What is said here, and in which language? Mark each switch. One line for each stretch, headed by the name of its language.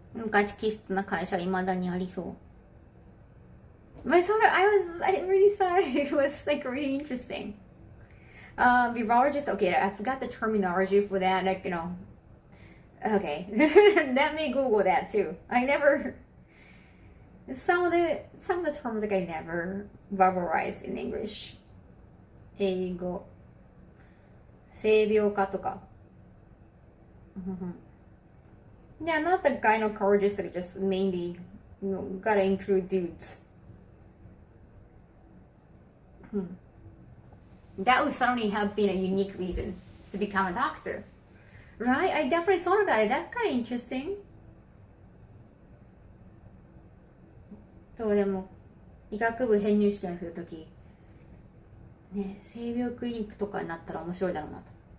Japanese: ガチキストな会社は未だにありそう。
English: But sort of, I really thought it was, like, really interesting. Virologist, okay, I forgot the terminology for that, like, okay. Let me Google that too. Some of the terms, like, I never verbalize in English.
Japanese: 英語。性病科とか。
English: Yeah, not the gynecologist, like, just mainly, gotta include dudes. That would certainly have been a unique reason to become a doctor. Right? I definitely thought about it. That's kind of interesting.
Japanese: そうでも医学部編入試験するときね、性病クリニックとかになったら面白いだろうなと。